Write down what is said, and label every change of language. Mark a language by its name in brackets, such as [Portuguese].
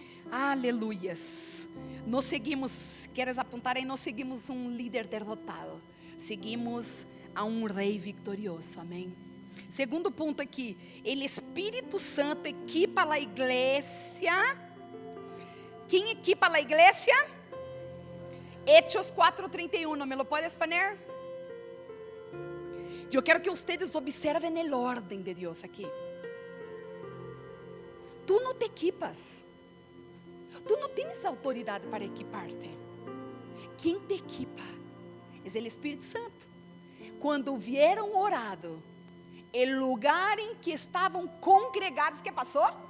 [Portuguese] Aleluias. Nós seguimos, queres apontar aí? Nós seguimos um líder derrotado. Seguimos a um rei vitorioso. Amém. Segundo ponto aqui, o Espírito Santo equipa a igreja. Quem equipa a igreja? [Spanish] Hechos 4:31, ¿me lo puedes poner? [Portuguese] Eu quero que vocês observem o ordem de Deus aqui. Tu não te equipas. Tu não tens autoridade para equipar-te. Quem te equipa é o Espírito Santo. Quando vieram orado, o lugar em que estavam congregados, que passou?